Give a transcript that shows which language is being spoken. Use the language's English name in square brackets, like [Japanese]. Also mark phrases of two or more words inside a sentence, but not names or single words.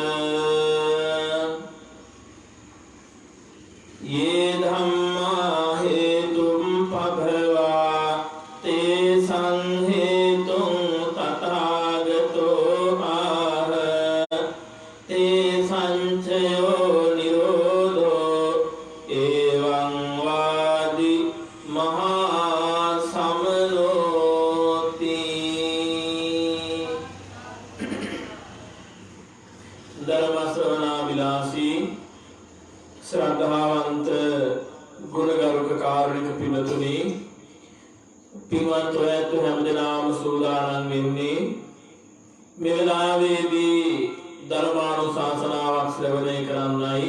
[Pali] යේ ධම්මා හේතුම් පභවා තේසං හේතුං තථාගතෝ ආහ. තේසං චයෝ නිරෝධෝ එවං වාදි මහා සමනෝති. [Sinhala] ධර්ම ශ්‍රවණා විලාසී ශ්‍රද්ධාවන්ත ගුණගරුක කාරුණික පින්තුනි, පින්වත් ඔයත් හැමදෙනාම සූදානම් වෙන්නේ මේ වෙලාවේදී ධර්මානුශාසනාවක් ශ්‍රවණය කරන්නයි.